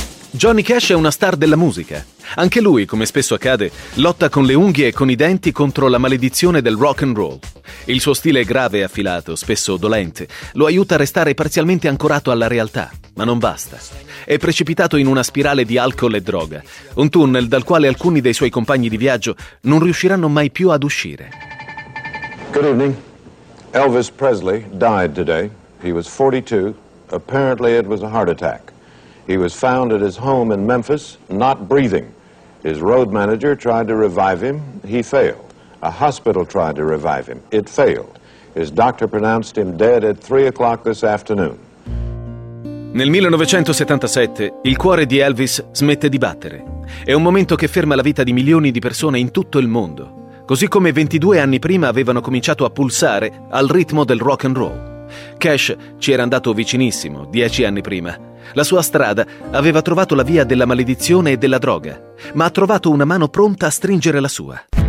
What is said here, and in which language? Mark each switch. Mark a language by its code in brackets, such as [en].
[it] Johnny Cash è una star della musica. Anche lui, come spesso accade, lotta con le unghie e con i denti contro la maledizione del rock and roll. Il suo stile grave e affilato, spesso dolente, lo aiuta a restare parzialmente ancorato alla realtà. Ma non basta. È precipitato in una spirale di alcol e droga, un tunnel dal quale alcuni dei suoi compagni di viaggio non riusciranno mai più ad uscire. [en] Good evening. Elvis Presley died today. He was 42. Apparently it was a heart attack. He was found at his home in Memphis, not breathing. His road manager tried to revive him. He failed. A hospital tried to revive him. It failed. His doctor pronounced him dead at 3 o'clock this afternoon. [it] Nel 1977, il cuore di Elvis smette di battere. È un momento che ferma la vita di milioni di persone in tutto il mondo. Così come 22 anni prima avevano cominciato a pulsare al ritmo del rock and roll. Cash ci era andato vicinissimo 10 anni prima. La sua strada aveva trovato la via della maledizione e della droga, ma ha trovato una mano pronta a stringere la sua.